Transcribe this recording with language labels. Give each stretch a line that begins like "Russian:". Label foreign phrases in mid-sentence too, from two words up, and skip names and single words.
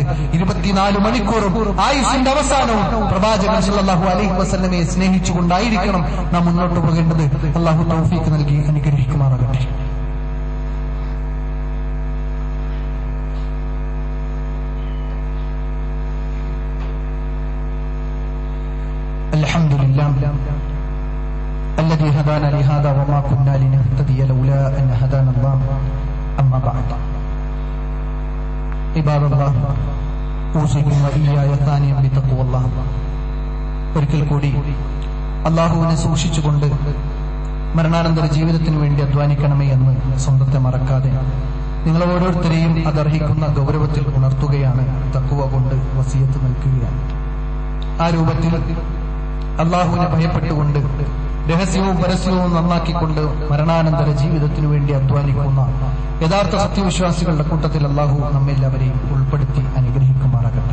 Malayalam: 24 മണിക്കൂറും ആയുസിന്റെ അവസാനവും പ്രവാചകൻ
Arabic: صلى الله عليه وسلم
Malayalam: സ്നേഹിച്ചുകൊണ്ടായിരിക്കണം നാം മുന്നോട്ട് പോകേണ്ടത്. അല്ലാഹു തൗഫീഖ് നൽകി അനുഗ്രഹിക്കുമാറാകട്ടെ.
Arabic: അൽഹംദുലില്ലാഹ് الذي هدانا لهذا وما كنا لنهتدي لولا أن هدانا الله أما بعد عباد الله أوصيكم وإياي ثانيا بتقوى الله.
Malayalam: ഒരിക്കൽ കൂടി അള്ളാഹുവിനെ സൂക്ഷിച്ചുകൊണ്ട് മരണാനന്തര ജീവിതത്തിന് വേണ്ടി അധ്വാനിക്കണമേ എന്ന് സ്വന്തത്തെ മറക്കാതെ നിങ്ങൾ ഓരോരുത്തരെയും അതർഹിക്കുന്ന ഗൗരവത്തിൽ ഉണർത്തുകയാണ്, തഖ്വ കൊണ്ട് വസിയത്ത് നൽകുകയാണ്. ആ രൂപത്തിൽ അള്ളാഹുവിനെ ഭയപ്പെട്ടുകൊണ്ട് രഹസ്യവും പരസ്യവും നന്നാക്കിക്കൊണ്ട് മരണാനന്തര ജീവിതത്തിനു വേണ്ടി അധ്വാനിക്കുന്ന യഥാർത്ഥ സത്യവിശ്വാസികളുടെ കൂട്ടത്തിൽ അള്ളാഹു നമ്മെല്ലാവരെയും ഉൾപ്പെടുത്തി അനുഗ്രഹിക്കുമാറാകട്ടെ.